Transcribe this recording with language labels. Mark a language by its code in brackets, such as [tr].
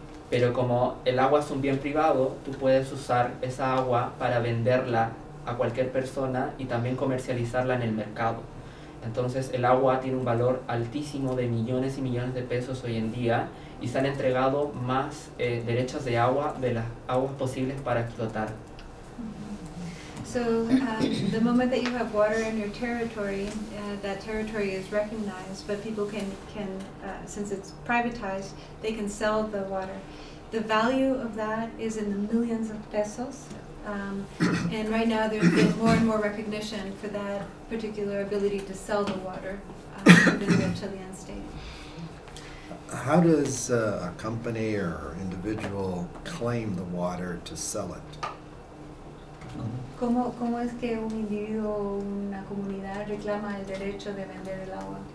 [es] Pero como el agua es un bien privado, tú puedes usar esa agua para venderla a cualquier persona y también comercializarla en el mercado. Entonces el agua tiene un valor altísimo de millones y millones de pesos hoy en día y se han entregado más derechos de agua de las aguas posibles para explotar. [en] So the moment that you have water in your territory, that territory is recognized, but people can since it's privatized, they can sell the water. The value of that is in the millions of pesos. And right now there's been more and more recognition for that particular ability to sell the water within the Chilean state. How does a company or individual claim the water to sell it? [es] ¿Cómo es que un individuo o una comunidad reclama el derecho de vender el agua?